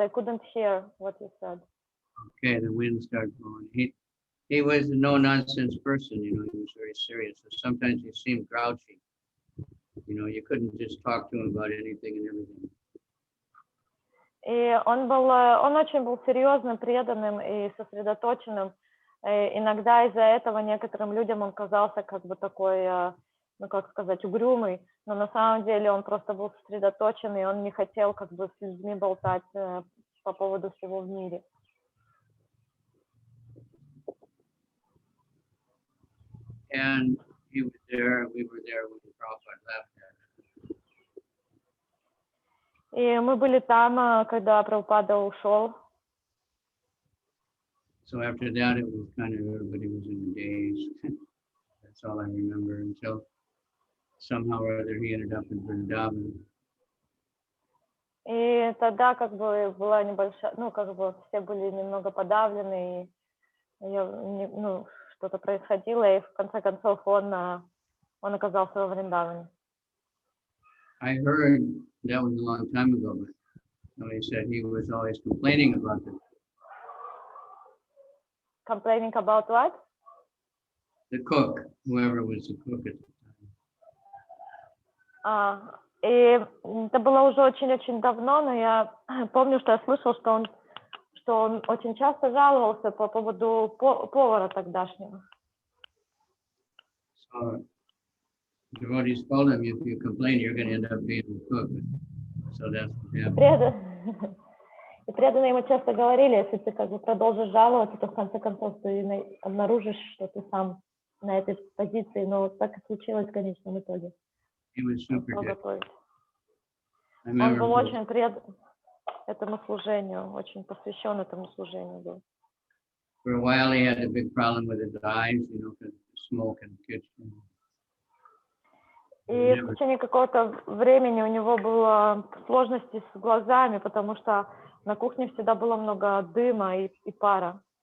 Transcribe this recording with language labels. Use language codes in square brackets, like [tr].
[en] I couldn't hear what you said. Okay, the wind started blowing. He was a no-nonsense person, you know, he was very serious. So sometimes he seemed grouchy. You know, you couldn't just talk to him about anything and everything. [ru] И он очень был серьезным, преданным и сосредоточенным. И иногда из-за этого некоторым людям он казался как бы такой, ну как сказать, угрюмый. Но на самом деле он просто был сосредоточен, и он не хотел как бы с людьми болтать по поводу всего в мире. [en] And he was there, we were there when Prabhupada left. [ru] И мы были там, когда Прабхупада ушел. [en] So after that, it was kind of everybody was in a daze. That's all I remember until somehow or other he ended up in Vrindavan. [ru] И тогда как бы была небольшая, ну как бы все были немного подавлены, и ну, что-то происходило, и в конце концов он оказался во Вриндаване. [en] I heard that was a long time ago, but somebody said he was always complaining about it. Complaining about what? The cook, whoever was the cook at the time. [ru] И это было уже очень-очень давно, но я помню, что я слышал, что он очень часто жаловался по поводу повара тогдашнего. [en] So Devotees told him, if you complain, you're going to end up being a cook. So that's what happened. [ru] И преданные ему часто говорили, если ты как бы продолжишь жаловаться, то в конце концов ты обнаружишь, что ты сам на этой позиции, но так и случилось в конечном итоге. [en] He was super good. [ru] Он был очень предан этому служению, очень посвящен этому служению был. [en] For a while, he had a big problem with his eyes, you know, because of the smoke in the kitchen. [ru] И в течение какого-то времени у него было сложности с глазами, потому что на кухне всегда было много дыма и пара.